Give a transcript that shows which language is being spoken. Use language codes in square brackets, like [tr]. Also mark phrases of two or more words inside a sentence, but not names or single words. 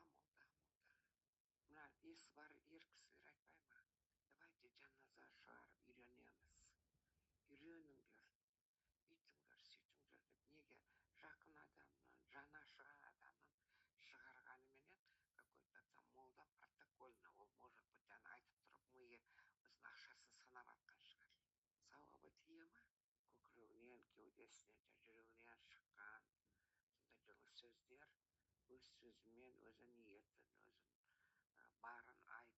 [kk] Мына есі бар ер кісілер айтпай ма? Давайте жаназа шығарып үйренеміз. Үйреніңдер. Үйтіңдер, сөйтіңдер деп неге жақын адамның, жаны ашыған адамның шығарғаныменен [ru] какой-то там [kk] молда протокольно, ол [ru] может быть [kk] айтып тұрып миы өзінің ақшасын санап атқан шығар. Сауабы тие ма? Көкірегінен, кеудесінен, жүрегінен шыққан сондай жылы сөздер, өз сөзімен, өзі ниетін, өзін барын